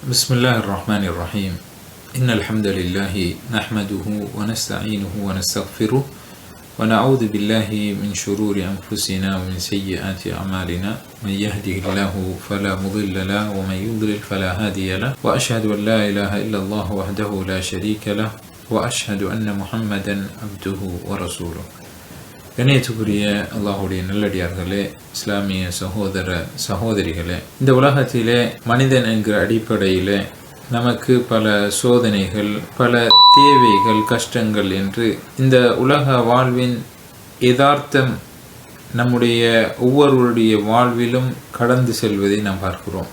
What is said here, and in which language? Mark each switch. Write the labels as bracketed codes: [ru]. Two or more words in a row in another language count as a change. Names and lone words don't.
[ar] بسم الله الرحمن الرحيم إن الحمد لله نحمده ونستعينه ونستغفره ونعوذ بالله من شرور أنفسنا ومن سيئات أعمالنا من يهده الله فلا مضل له ومن يضلل فلا هادي له وأشهد أن لا إله إلا الله وحده لا شريك له وأشهد أن محمدا عبده ورسوله. [ta] கண்ணியத்துக்குரிய அல்லாஹுடைய நல்லடியார்களே, இஸ்லாமிய சகோதர சகோதரிகளே, இந்த உலகத்திலே மனிதன் என்கிற அடிப்படையிலே நமக்கு பல சோதனைகள், பல தேவைகள், கஷ்டங்கள் என்று இந்த உலக வாழ்வின் யதார்த்தம் நம்முடைய ஒவ்வொருவருடைய வாழ்விலும் கடந்து செல்வதை நாம் பார்க்கிறோம்.